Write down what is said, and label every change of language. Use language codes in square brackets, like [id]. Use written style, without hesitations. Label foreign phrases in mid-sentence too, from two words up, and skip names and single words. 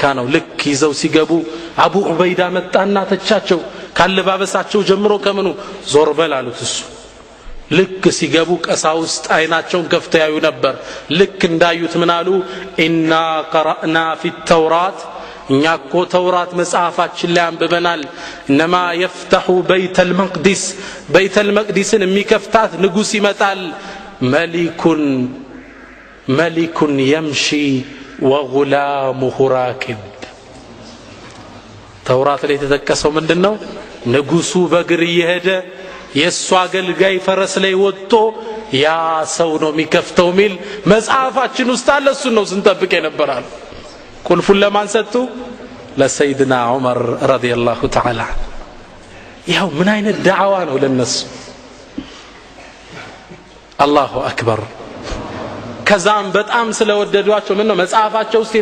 [am] ነው ልክ ይዘው ሲገቡ አቡ ዑበይዳ መጣና ተቻቸው ካለባበሳቸው ጀምሮ ከመኑ ዞር በል አሉት እሱ ልክ ሲገቡ ቀሳውስት አይናቸውን ከፍተው ያዩ ነበር ልክ እንዳዩት ምን አሉ [ar] إنا قرأنا في التوراة [am] እኛ እኮ ተውራት መጽሐፋችን ላይ አንብበናል እነማ [ar] يفتح بيت المقدس [am] የሚከፍታት ንጉስ ይመጣል [ar] ملك يمشي وغلامه راكب [am] ተውራት ላይ ተጠቀሰው ምንድነው ንጉሱ በእግር እየሄደ የሱ አገልጋይ ፈረስ ላይ ወጥቶ ያ ሰው ነው የሚከፍተው ሚል መጽሐፋችን ውስጥ አለ እሱ ነው ስንጠብቅ የነበራል ቁልፉን ለማን ሰጡ ለሰይድና ዑመር [ar] رضي الله تعالى [am] ያው ምን አይነት ዳዕዋ ነው ለነሱ [ar] الله أكبر [am] ከዛም በጣም ስለወደዷቸው ምን ነው መጽሐፋቸው ውስጥ